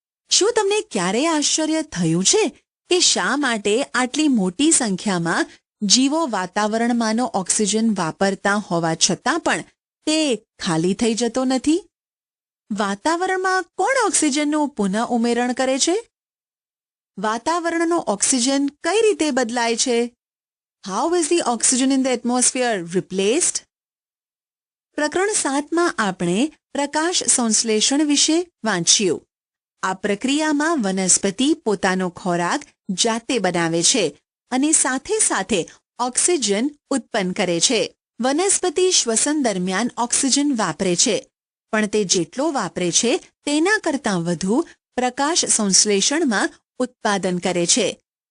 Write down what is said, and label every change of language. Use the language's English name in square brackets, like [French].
[Gujarati] શું તમને ક્યારેય આશ્ચર્ય થયું છે કે શા માટે આટલી મોટી સંખ્યામાં જીવો વાતાવરણમાંનો ઓક્સિજન વાપરતા હોવા છતાં પણ તે ખાલી થઈ જતો નથી? વાતાવરણમાં કોણ ઓક્સિજનનું પુનઃ ઉમેરણ કરે છે? વાતાવરણનો ઓક્સિજન કઈ રીતે બદલાય છે? [English] How is the oxygen in the atmosphere replaced? [Gujarati] પ્રકરણ 7માં આપણે પ્રકાશ સંશ્લેષણ વિશે વાંચ્યું. આ પ્રક્રિયામાં વનસ્પતિ પોતાનો ખોરાક જાતે બનાવે છે અને સાથે સાથે ઓક્સિજન ઉત્પન્ન કરે છે. વનસ્પતિ શ્વસન દરમિયાન ઓક્સિજન વાપરે છે, પણ તે જેટલો વાપરે છે તેના કરતાં વધુ પ્રકાશ સંશ્લેષણમાં ઉત્પાદન કરે છે.